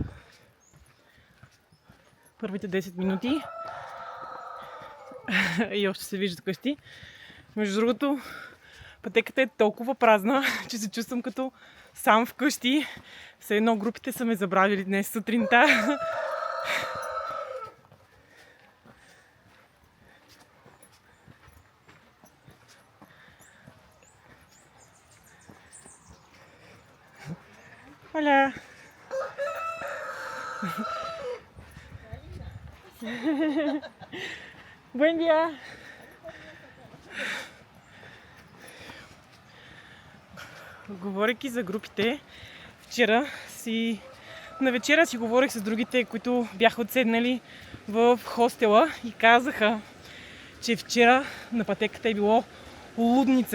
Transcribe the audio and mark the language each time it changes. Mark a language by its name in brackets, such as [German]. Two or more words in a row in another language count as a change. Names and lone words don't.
[Bulgarian] Първите 10 минути и още се виждат къщи. Между другото, пътеката е толкова празна, че се чувствам като сам вкъщи. Все едно групите са ме забравили днес сутринта. [Spanish] Hola. Buen día. [Bulgarian] Говорейки за групите, на вечера си говорих с другите, които бяха отседнали в хостела и казаха, че вчера на пътеката е било лудница.